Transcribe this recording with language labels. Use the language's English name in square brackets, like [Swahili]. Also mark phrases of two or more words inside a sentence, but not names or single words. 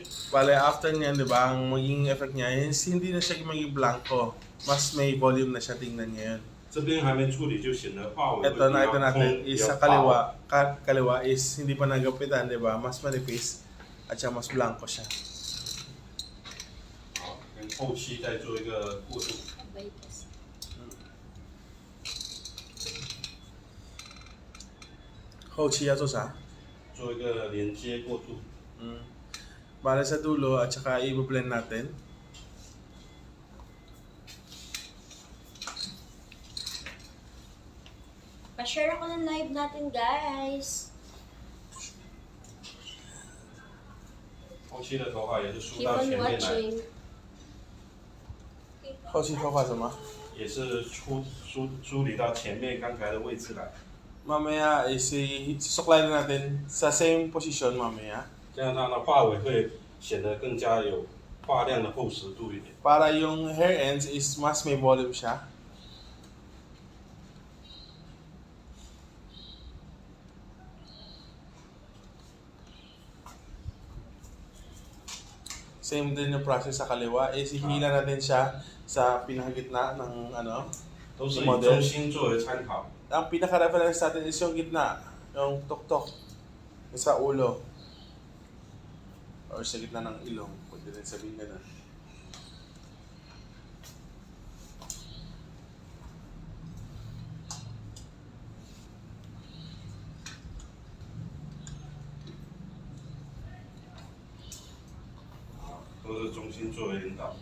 [Filipino] Bale, after niyan, di ba, ang magiging effect niya is hindi na siya magiging blanco. Mas may volume na siya, tingnan niya yun. [Chinese] 这边还没处理就显得画尾会比 [Filipino] Ito, nakita [Chinese] 较 [Filipino] natin [Chinese] 空，比 [Filipino] is [Chinese] 较 [Filipino] sa [Chinese] 薄。 [Filipino] kaliwa is hindi pa nagapitan, di ba? Mas manipis at siya mas blanco siya. [Chinese] 好，跟后期再做一个过渡。 Hochi yato sa. 做一个连接过渡。 [Filipino] Bale sa dulo at saka i-blend natin. Pa-share ako ng live natin, guys. [Chinese] 后期的头发也是梳 [English] Keep [Chinese] 到 [English] on [Chinese] 前面来， [English] watching. Hochi toka sama. [Chinese] 也是梳理到前面刚才的位置来， [Filipino] Mamaya is susuklayin natin sa same position mamaya. [Chinese] 这样它的发尾会显得更加有发量的厚实度一点。 [Filipino] Para yung [English] hair ends [Filipino] is mas may volume siya. Same din yung process sa kaliwa. Is ihila natin siya sa pinakagitna ng [Chinese] 都是以 [Filipino] model. [Chinese] 中心作为参考。 [Filipino] Ang pinaka-reference natin is yung gitna, yung tuktok, yung sa ulo. Or sa gitna ng ilong, pwede rin sabihin na. [Chinese] 都是中心作为领导。